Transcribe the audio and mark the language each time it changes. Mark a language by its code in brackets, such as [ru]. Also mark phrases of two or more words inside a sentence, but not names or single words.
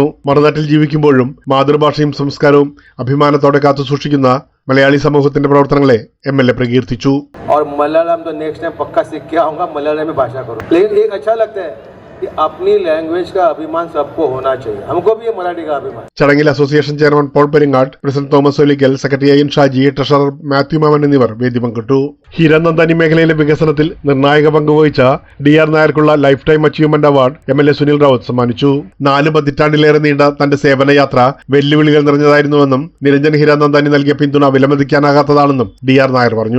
[ml] മറുനാട്ടിൽ ജീവിക്കുമ്പോഴും മാതൃഭാഷയും സംസ്കാരവും അഭിമാനത്തോടെ കാത്തുസൂക്ഷിക്കുന്ന മലയാളി സമൂഹത്തിന്റെ പ്രവർത്തനങ്ങളെ MLA പ്രകീർത്തിച്ചു. [hi] मलयालम तो [en] next time [hi] पक्का सीख के आऊंगा, मलयालम में भाषा करूं, लेकिन एक अच्छा लगता है कि अपनी लैंग्वेज का अभिमान सबको होना चाहिए. हमको भी ये मराठी का अभिमान. [ml] ചടങ്ങിൽ അസോസിയേഷൻ ചെയർമാൻ പോൾ പെരിങ്ങാട്ട്, പ്രസിഡന്റ് തോമസ് ഒലിക്കൽ, സെക്രട്ടറി AN ഷാജി, ട്രഷറർ മാത്യു മാമൻ എന്നിവർ വേദി പങ്കിട്ടു. ഹീരാനന്ദാനി മേഖലയിലെ വികസനത്തിൽ നിർണായക പങ്കുവഹിച്ച DR നായർക്കുള്ള [en] life time achievement award [ml] MLA സുനിൽ റാവുത്ത് സമ്മാനിച്ചു. 4 പതിറ്റാണ്ടിലേറെ നീണ്ട തന്റെ സേവനയാത്ര വെല്ലുവിളികൾ നിറഞ്ഞതായിരുന്നുവെന്നും നിരഞ്ജൻ ഹീരാനന്ദാനി നൽകിയ പിന്തുണ വിലമതിക്കാനാകാത്തതാണെന്നും DR നായർ പറഞ്ഞു.